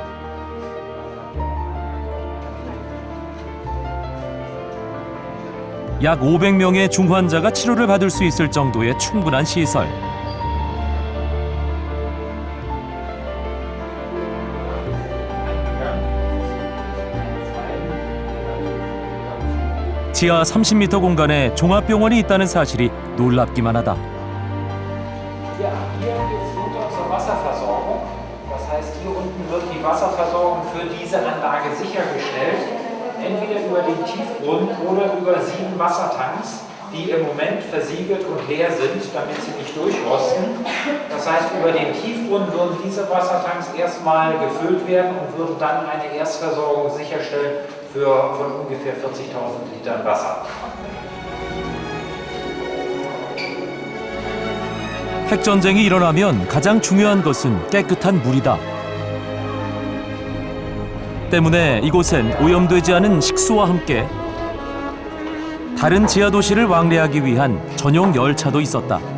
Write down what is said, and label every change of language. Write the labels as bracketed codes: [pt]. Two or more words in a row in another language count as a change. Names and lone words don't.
[ko] 약 500명의 중환자가 치료를 받을 수 있을 정도의 충분한 시설. 지하 30m 공간에 종합병원이 있다는 사실이 놀랍기만 하다. [de] Ja, hier geht es runter zur Wasserversorgung. Das heißt, hier unten wird die Wasserversorgung für diese Anlage sichergestellt. Entweder über den Tiefbrunnen oder über 7 Wassertanks, die im Moment versiegelt und leer sind, damit sie nicht durchrosten. Das heißt, über den Tiefbrunnen würden diese Wassertanks erstmal gefüllt werden und würden dann eine Erstversorgung sicherstellen von ungefähr 40.000 Litern Wasser. [ko] 핵전쟁이 일어나면 가장 중요한 것은 깨끗한 물이다. 때문에 이곳엔 오염되지 않은 식수와 함께 다른 지하 도시를 왕래하기 위한 전용 열차도 있었다.